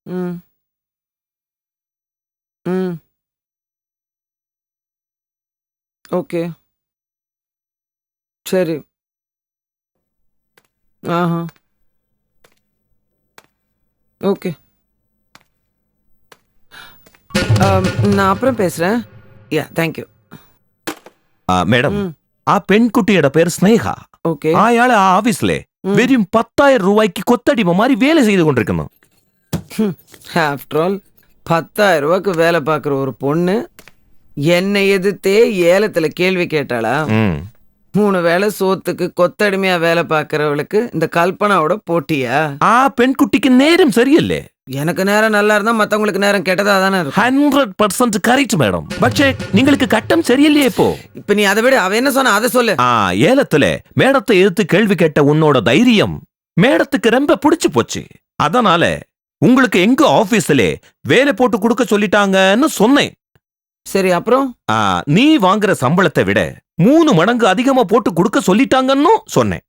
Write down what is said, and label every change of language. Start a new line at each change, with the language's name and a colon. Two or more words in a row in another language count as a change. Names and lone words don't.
Tamil: ஓகே, சரி. ஓகே, நான் அப்புறம் பேசுறேன்.
English: ya, thank you.
Tamil: மேடம்,
Malayalam: ആ പെൺകുട്ടിയുടെ പേര് സ്നേഹ. അയാള് ആ ഓഫീസിലെ വെറും 10,000 രൂപയ്ക്ക് കൊത്തടിമ
Tamil: மாதிரி வேலை செய்து கொண்டிருக்கணும்.
English: after all
Tamil: 10,000 ரூபாய்க்கு வேலை பார்க்குற ஒரு பொண்ணு என்னை எதிர்த்தே ஏலத்துல கேள்வி கேட்டாளா? 3 வேளை சோத்துக்கு கொத்தடிமையா வேலை பார்க்கறவளுக்கு இந்த கல்பனாவோட போட்டியா?
Malayalam: ആ പെൺകുട്ടിക്ക്
Tamil: நேரம் சரியில்லை. எனக்கு நேரம் நல்லா இருந்தா மத்தவங்களுக்கு நேரம் கெட்டதா தானே இருக்கும். 100%
English: correct madam.
Malayalam: പക്ഷേ നിങ്ങൾക്ക്
Tamil: கட்டம் சரியில்லையே இப்போ. இப்ப நீ அதை விட, அவ என்ன சொன்னா அதை சொல்லு. ஏலத்துல மேடத்தை எதிர்த்து கேள்வி கேட்ட உன்னோட தைரியம் மேடத்துக்கு ரொம்ப பிடிச்சு போச்சு. அதனால உங்களுக்கு எங்க ஆபீஸ்ல வேலை போட்டு கொடுக்க சொல்லிட்டாங்கன்னு சொன்னேன். சரி, அப்புறம்? நீ வாங்குற சம்பளத்தை விட 3 மடங்கு அதிகமா போட்டு கொடுக்க சொல்லிட்டாங்கன்னு சொன்னேன்.